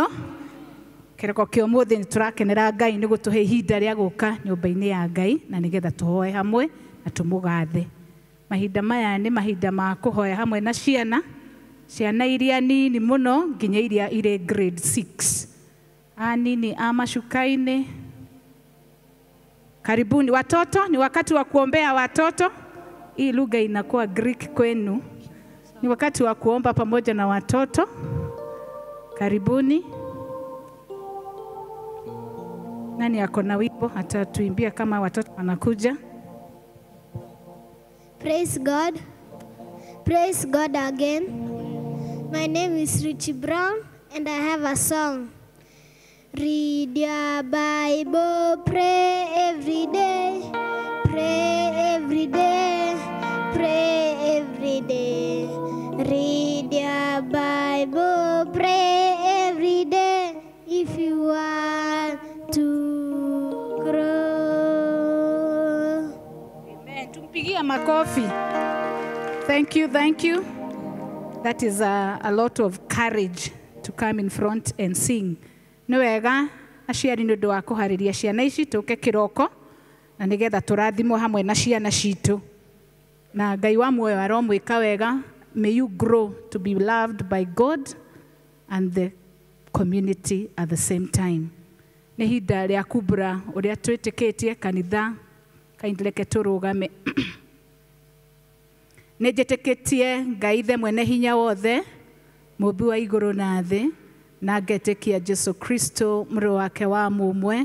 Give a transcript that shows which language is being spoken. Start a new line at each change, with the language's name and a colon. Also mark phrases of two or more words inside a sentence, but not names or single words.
Kikuyu: Kĩroko kĩa ũmũthĩ nĩ tũrakenera Ngai nĩ gũtũhe ihinda rĩa gũka nyũmba-inĩ ya Ngai na nĩgetha tũhoe hamwe na tũmũgathe. Mahinda maya nĩ mahinda ma kũhoya hamwe na ciana. Ciana iria nini mũno nginya iria irĩ grade 6. Anini amashukaini.
Swahili: Karibuni watoto, ni wakati wa kuombea watoto. Hii lugha inakuwa Greek kwenu. Ni wakati wa kuomba pamoja na watoto. Karibuni. Nani ako na wimbo atatuimbia kama watoto wanakuja?
English: Praise God. Praise God again. My name is Richie Brown and I have a song. Read your Bible, pray every day. Pray every day. Pray every day. Read your Bible, pray every day. If you want to grow. Amen.
Swahili: Tumpigia makofi.
English: Thank you, thank you. That is a lot of courage to come in front and sing.
Kikuyu: Nĩ wega aciari nĩ ũndũ wa kũharĩria ciana ici tũke kĩroko na nĩgetha tũrathimwo hamwe na ciana citũ. Na Ngai wa muoyo aromwĩka wega.
English: May you grow to be loved by God and the community at the same time.
Kikuyu: Nĩ hinda rĩa kumbũra ũrĩa twĩtĩkĩtie kanitha kaindĩreke tũrũgame. Nĩ njĩtĩkĩtie Ngai ithe mwene hinya wothe, mũmbi wa igũrũ na thĩ, na ngetĩkia Jesu Kristo mũrũ wake wa mũmwe,